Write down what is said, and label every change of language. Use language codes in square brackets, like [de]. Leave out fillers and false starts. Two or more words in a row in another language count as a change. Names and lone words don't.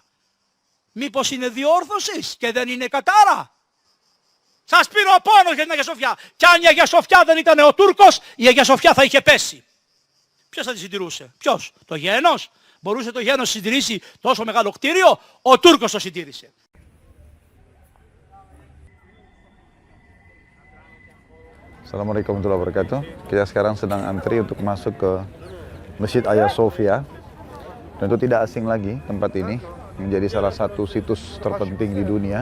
[el] Μήπως είναι διόρθωσης και δεν είναι κατάρα. Σας πήρε ο πόνος για την Αγία Σοφιά. Κι αν η Αγία Σοφιά δεν ήταν ο Τούρκος, η Αγία Σοφιά θα είχε πέσει. Ποιος θα τη συντηρούσε, ποιος, το γένος. Μπορούσε το γένος να συντηρήσει τόσο μεγάλο κτίριο, ο Τούρκος το συντήρησε. [ar] السلام عليكم ورحمة الله وبركاته. [id] Kita sekarang sedang antri untuk masuk ke Masjid Hagia Sophia. Tentu tidak asing lagi tempat ini, menjadi salah satu situs terpenting di dunia.